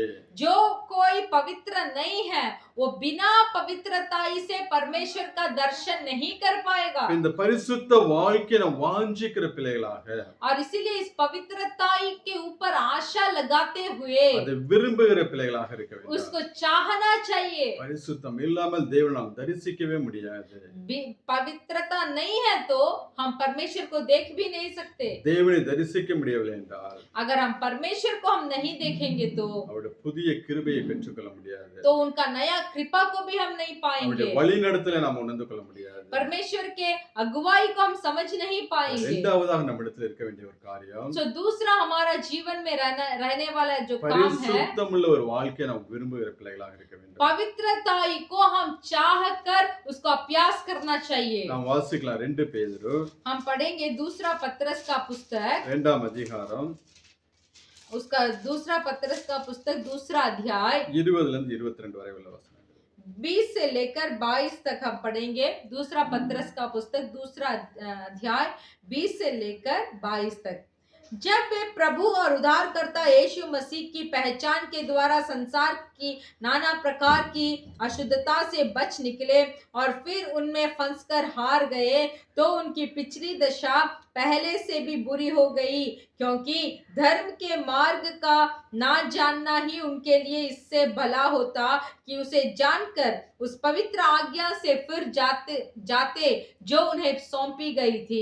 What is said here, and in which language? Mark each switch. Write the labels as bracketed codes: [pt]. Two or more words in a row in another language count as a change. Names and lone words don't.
[hi] जो कोई पवित्र नहीं है वो बिना पवित्रताई से परमेश्वर का दर्शन नहीं कर पाएगा। [ta] இந்த பரிசுத்த வாழ்க்கையை நாம் வாஞ்சிக்கிற பிள்ளைகளாக, [hi] और इसीलिए इस पवित्रताई के ऊपर आशा लगाते हुए [ta] அதை விரும்புகிற பிள்ளைகளாக இருக்க வேண்டும். [hi] उसको चाहना चाहिए। [ta] பரிசுத்தம் இல்லாமல் தேவனை நாம் தரிசிக்கவே முடியாது. [hi] पवित्रता नहीं है तो हम परमेश्वर को देख भी नहीं सकते। [ta] தேவனை தரிசிக்க முடியவில்லை என்றால் [hi] अगर हम परमेश्वर को हम नहीं देखेंगे तो [ta] அவருடைய புதிய கிருபையை பெற்றுக்கொள்ள முடியாது. [hi] तो उनका नया कृपा को भी हम नहीं पाएंगे। [ta] அவருடைய வழிநடத்தலை நாம் உணர்ந்து கொள்ள முடியாது. [hi] परमेश्वर के अगुवाई को हम समझ नहीं पाएंगे। [ta] இரண்டாவதாக நம்மிடத்தில் இருக்க வேண்டிய ஒரு காரியம், [hi] तो दूसरा हमारा जीवन में रहने वाला जो काम है, [ta] பரிசுத்தமுள்ள ஒரு வாழ்க்கையை நாம் விரும்புகிற பிள்ளைகளாக இருக்க வேண்டும். [hi] पवित्रताई को हम चाह कर उसको अभ्यास करना चाहिए। [ta] நாம் வாசிக்கலாம் 2 பேதுரு [hi] हम पढ़ेंगे दूसरा पत्रस का पुस्तक, [ta] 2ஆம் அதிகாரம் [hi] उसका दूसरा पत्रस का पुस्तक 2रा अध्याय [ta] 20 இருந்து 22 வரை உள்ள வசனங்கள். [hi] 20 से लेकर 22 तक हम पढ़ेंगे। दूसरा पत्रस का पुस्तक 2रा अध्याय 20 से लेकर 22 तक। जब वे प्रभु और उद्धारकर्ता यीशु मसीह की पहचान के द्वारा संसार की नाना प्रकार की अशुद्धता से बच निकले और फिर उनमें फंसकर हार गए, तो उनकी पिछली दशा पहले से भी बुरी हो गई, क्योंकि धर्म के मार्ग का ना जानना ही उनके लिए इससे भला होता कि उसे जानकर उस पवित्र आज्ञा से फिर जाते जो उन्हें सौंपी गई थी।